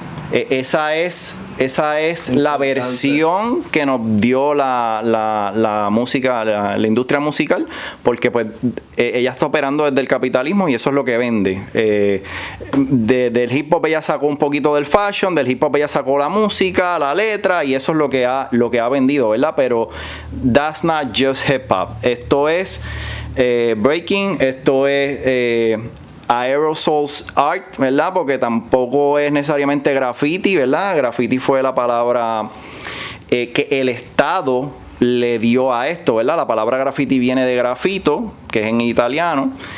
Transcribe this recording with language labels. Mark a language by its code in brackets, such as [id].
[es] Esa es la versión que nos dio la música, la industria musical, porque pues ella está operando desde el capitalismo y eso es lo que vende. Del hip hop ella sacó un poquito del fashion, del hip hop ella sacó la música, la letra, y eso es lo que ha vendido, ¿verdad? [en] Pero that's not just hip hop. [es] Esto es breaking, esto es aerosols art, ¿verdad? Porque tampoco es necesariamente graffiti, ¿verdad? Graffiti fue la palabra que el Estado le dio a esto, ¿verdad? La palabra graffiti viene de grafito, que es en italiano,